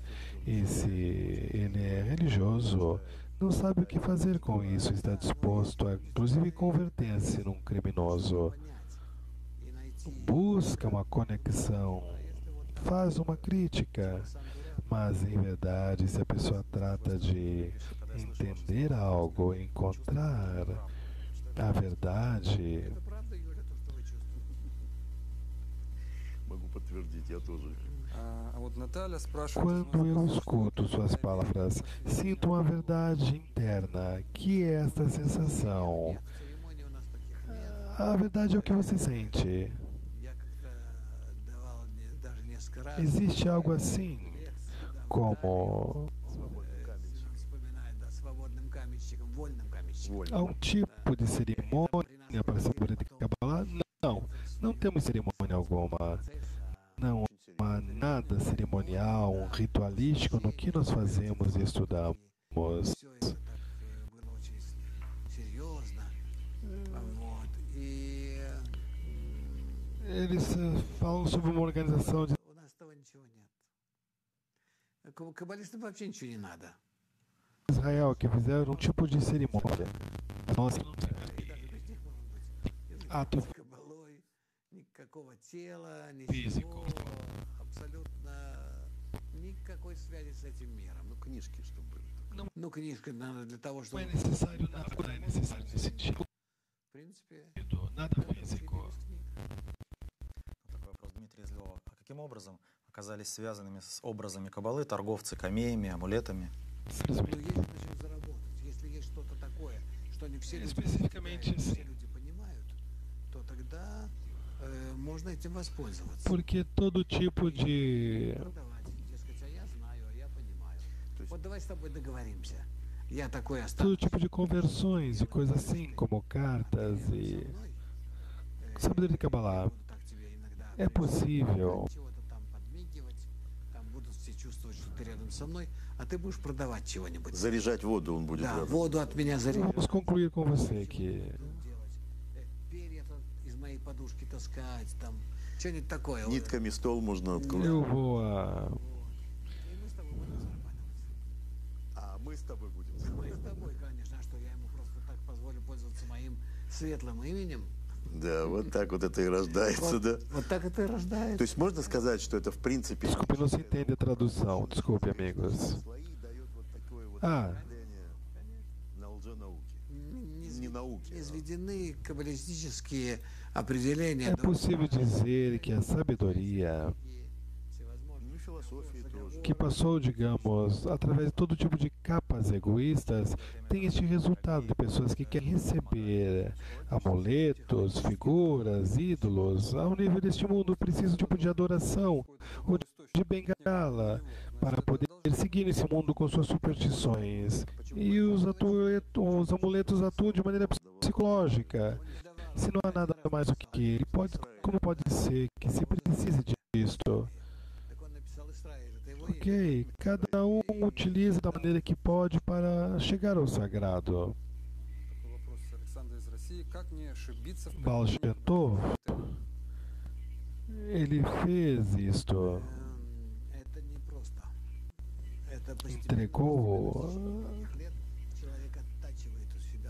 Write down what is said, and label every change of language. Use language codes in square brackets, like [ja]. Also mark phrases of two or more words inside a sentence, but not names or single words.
[pt] E se ele é religioso, não sabe o que fazer com isso, está disposto a, inclusive, converter-se num criminoso. Busca uma conexão, faz uma crítica, mas em verdade, se a pessoa trata de entender algo, encontrar a verdade, [ru] Могу подтвердить, я тоже. А вот Наталья спрашивает... [pt] quando eu escuto suas palavras, sinto uma verdade interna. Que é esta sensação? A verdade é o que você sente. Existe algo assim, como há um tipo de cerimônia para a sabedoria de Kabbalah? Não. Não temos cerimônia alguma. Não há nada cerimonial, ritualístico no que nós fazemos e estudamos. [ru] Все это так было очень серьезно. Вот. И [pt] Eles falam sobre uma organização de [ru] у нас того ничего нет. Каббалистам вообще ничего не надо. [pt] Israel que fizeram um tipo de cerimônia. Nossa, [ru] И даже без них может быть. [pt] ato [ru] С каббалой никакого тела, Физику. ничего. Абсолютно никакой связи с этим миром. Ну, книжки, чтобы были. Ну, книжка надо для того, [pt] não [ru] чтобы... [pt] é necessário nada, é necessário nesse sentido, [ru] В принципе, [pt] nada [ru] это [pt] físico. [ru] учили из книг. Такой вопрос, Дмитрий Излева. А каким образом оказались связанными с образами каббалы торговцы камеями, амулетами? Ну, если начнут заработать, если есть что-то такое, что не все люди [pt] Especificamente [ru] постигают, не все [pt] assim, [ru] люди понимают, то тогда можно этим воспользоваться. [pt] porque todo tipo de [ru] Продавать, дескать, а я знаю, а я понимаю. То есть- Вот давай с тобой договоримся. Я такой [pt] todo [ru] останусь. [pt] tipo de conversões e coisas assim, como cartas [ru] Со [pt] e [ru] мной, [pt] sabedoria de Kabbalah. [ru] буду так тебе иногда [pt] É possível, [ru] чего-то там подмигивать, там будут все чувствовать, что ты рядом со мной, а ты будешь продавать чего-нибудь. Заряжать воду он будет. Да, рядом. воду от меня заряжать. [pt] vamos concluir com você que [ru] Делать. Перья из моей подушки таскать, там, что-нибудь такое. Вот. Нитками стол можно открыть. [pt] eu vou [ru] И мы с тобой будем зарабатывать. А мы с тобой будем. Мы с тобой, конечно, а что я ему просто так позволю пользоваться моим светлым именем. Да, вот так вот это и рождается, Вот, да. вот так это и рождается. То есть можно сказать, что это в принципе... [pt] Desculpe, não se entende a tradução. Desculpe, amigos. [ru] Слои дает вот такое вот А. определение на лженауке. Не Не науки. изведены каббалистические определения. [pt] É [ru] да, [pt] possível dizer que a sabedoria [ru] и всевозможные Ну и философии тоже. [pt] que passou, digamos, através de todo tipo de capas egoístas, tem este resultado de pessoas que querem receber amuletos, figuras, ídolos. Ao nível deste mundo, precisam de um tipo de adoração ou de bengala para poder seguir nesse mundo com suas superstições. E os amuletos atuam de maneira psicológica. Se não há nada mais do que ele, como pode ser que se precise disto? [ru] Так он написал Исраиль, это его имя. [pt] Ok, cada um utiliza da maneira que pode para chegar ao sagrado. [ru] Такой вопрос Александра из России. Как не ошибиться в [pt] Baal Shem Tov, ele fez isto, [ru] Это не просто. Это [pt] entregou. [ru] лет человек оттачивает у себя.